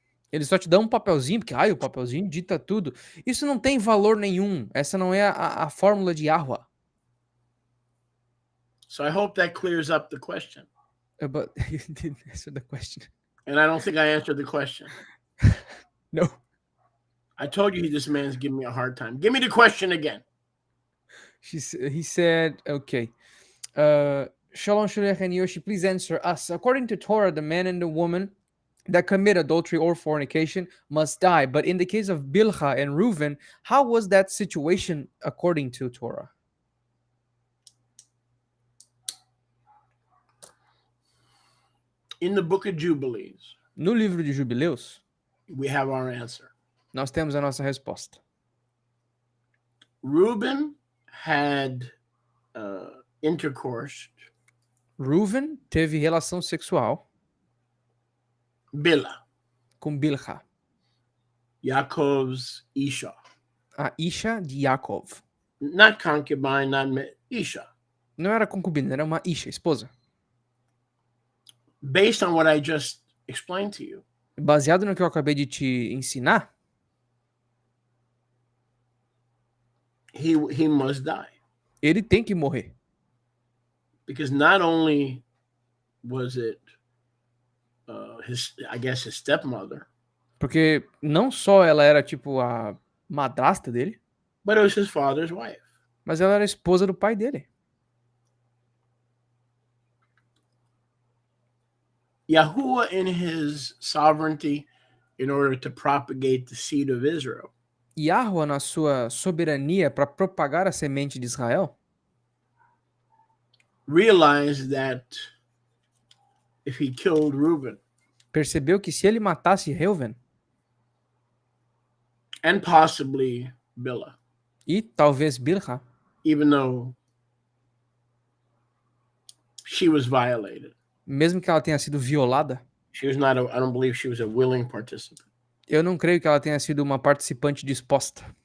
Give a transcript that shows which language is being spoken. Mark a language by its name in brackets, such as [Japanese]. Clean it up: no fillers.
[Portuguese] Eles só te dão um papelzinho, porque o papelzinho dita tudo. Isso não tem valor nenhum. Essa não é a fórmula de Yahweh. [English] So I hope that clears up the question. But you didn't answer the question. And I don't think I answered the question. No. I told you this man's giving me a hard time. Give me the question again. He said, okay. Shalom Shulech and Yoshi, please answer us. According to Torah, the man and the woman that commit adultery or fornication must die. But in the case of Bilha and Reuven, how was that situation according to Torah? In the book of Jubilees, [Portuguese] No livro de Jubileus, [English] we have our answer. [Portuguese] nós temos a nossa resposta. [English] Reuben had intercourse. [Portuguese] Reuven teve relação sexual [English] Bilhah, [Portuguese] com Bilha, [English] Yaakov's Isha. [Portuguese] a Isha de Yaakov. [English] Not concubine, Isha. [Portuguese] Não era concubina, era uma Isha, esposa. [English] Based on what I just explained to you, [Portuguese] Baseado no que eu acabei de te ensinar, [English] he must die. [Portuguese] ele tem que morrer. [English] Because not only was it his stepmother, [Portuguese] Porque não só ela era tipo a madrasta dele, [English] but it was his father's wife. [Portuguese] mas ela era a esposa do pai dele. [English] Yahuwah, in his sovereignty, in order to propagate the seed of Israel, [Portuguese] Yahweh, na sua soberania para propagar a semente de Israel, [English] realized that if he killed Reuben [Portuguese] percebeu que se ele matasse Reuven [English] and possibly Bilhah, [Portuguese] e talvez Bilha, [English] even though she was violated, [Portuguese] mesmo que ela tenha sido violada, [English] she was not. I don't believe she was a willing participant. [Portuguese] eu não creio que ela tenha sido uma participante disposta.